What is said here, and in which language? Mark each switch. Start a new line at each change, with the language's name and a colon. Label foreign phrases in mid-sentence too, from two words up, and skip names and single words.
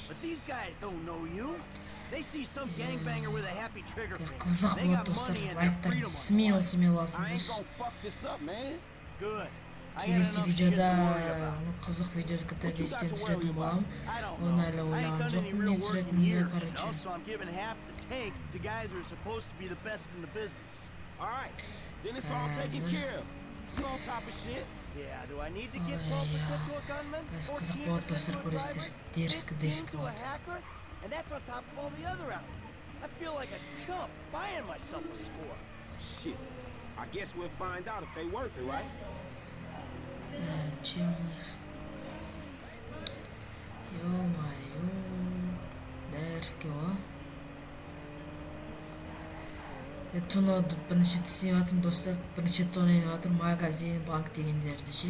Kazakh: Қызық болады достар, лайктарын смело басыңыздар. Келесі видеода қызық видеоды GTA 5-тен түсіретін боламын. Оны әлі ойлаған жоқпын, не түсіретінімді,
English: Then it's all taken care of. You on top of shit? Yeah, do I need to get 12% to a gunman?
Kazakh: Қызық болады достар, көресіздер. Дерскі болады.
English: And that's on top of all the other outfits. I feel like a chump buying myself a score. Shit. I guess we'll find out if they worth it, right?
Russian: Ё-моё.
Kazakh: Дерскі ғой. Тонауды бірінші істеп жатырмын достар, бірінші тонайын жатырмын, магазин, банк дегендерді ше.